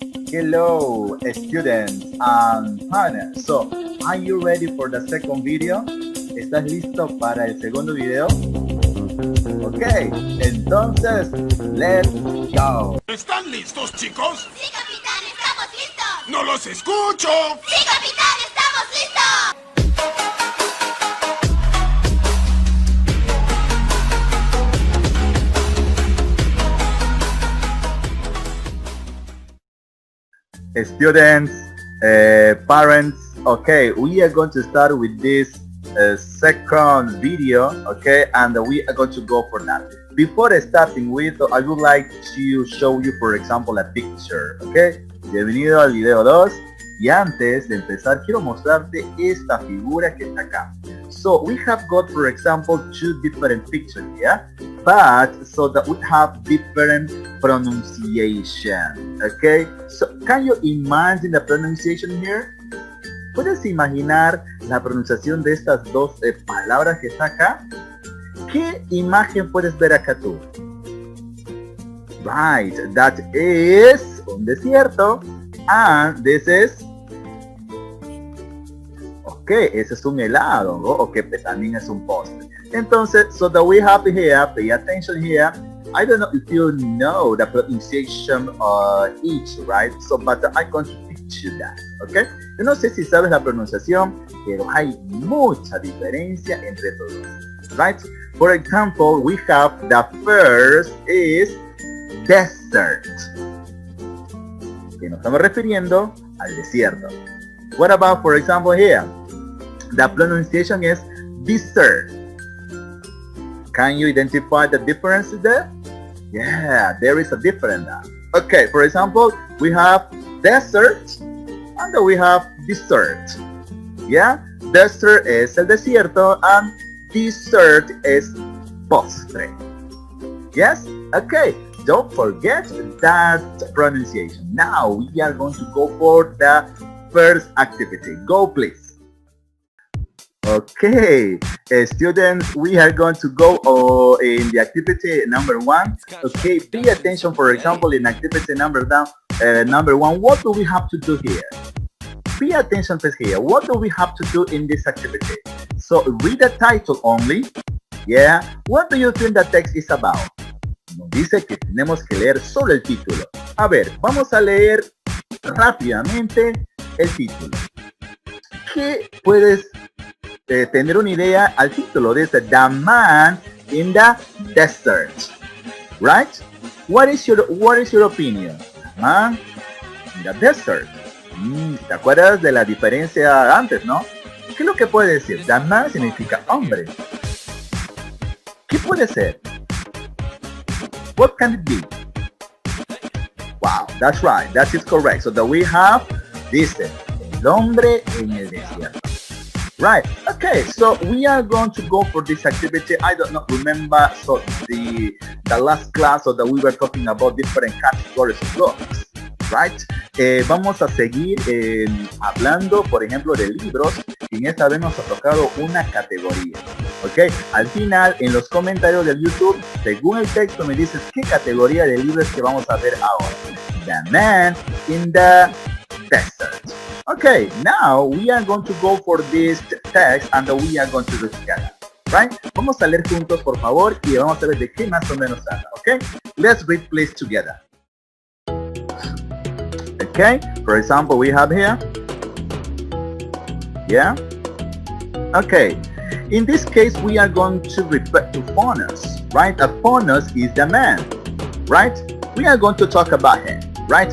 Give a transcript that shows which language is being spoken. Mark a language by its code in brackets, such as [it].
[en] Hello, students and partners. So, are you ready for the second video? [es] ¿Estás listo para el segundo video? [en] Ok, entonces, let's go. [es] ¿Están listos, chicos? ¡Sí, capitán! ¡Estamos listos! ¡No los escucho! ¡Sí, capitán! ¡Estamos listos! [en] Students, parents, okay, we are going to start with this second video, okay, and we are going to go for that. Before starting with, I would like to show you, for example, a picture, okay. [es] Bienvenido al video 2, y antes de empezar quiero mostrarte esta figura que está acá. [en] So we have got, for example, two different pictures here, but so that we have different pronunciation, okay? So can you imagine the pronunciation here? [es] ¿Puedes imaginar la pronunciación de estas dos palabras que está acá? ¿Qué imagen puedes ver acá tú? [en] Right, that is [es] un desierto, [en] and this is, [es] okay, ese es un helado, okay, también es un postre. Entonces, [en] so that we have here, pay attention here. I don't know if you know the pronunciation of each, right? So, but I'm going to teach you that, okay? [es] Yo no sé si sabes la pronunciación, pero hay mucha diferencia entre todos, right? [en] For example, we have the first is desert. [es] Que nos estamos refiriendo al desierto. [en] What about, for example, here? The pronunciation is dessert. Can you identify the difference there? Yeah, there is a difference. Okay, for example, we have desert and we have dessert. Yeah, desert [es] es el desierto [en] and dessert [es] es postre. [en] Yes? Okay, don't forget that pronunciation. Now we are going to go for the first activity. Go please. Okay, students, we are going to go in the activity number 1. Okay, pay attention, for example, in activity number 1, what do we have to do here? Pay attention to here. What do we have to do in this activity? So read the title only. Yeah, what do you think the text is about? [es] Nos dice que tenemos que leer solo el título. A ver, vamos a leer rápidamente el título. ¿Qué puedes tener una idea al título? Dice [en] The Man in the Desert, right? What is your opinion? The Man in the Desert. [es] ¿Te acuerdas de la diferencia antes, no? ¿Qué es lo que puede decir? [en] The Man [es] significa hombre. ¿Qué puede ser? [en] What can it be? Wow, that's right, that is correct. So that we have, [es] dice, el hombre en el desierto. [en] Right, okay, so we are going to go for this activity. I don't know, remember, so the last class, so that we were talking about different categories of books, right? [es] Vamos a seguir hablando, por ejemplo, de libros, y en esta vez nos ha tocado una categoría, ok. Al final, en los comentarios del YouTube, según el texto, me dices qué categoría de libros que vamos a ver ahora. [en] The Man in the Desert. Okay, now we are going to go for this text and we are going to do together, right? [es] Vamos a leer juntos, por favor, y vamos a ver de qué más o menos habla, okay? [en] Let's read please together. Okay, for example, we have here, yeah? Okay, in this case, we are going to refer to Faunus, right? A Faunus is the man, right? We are going to talk about him, right?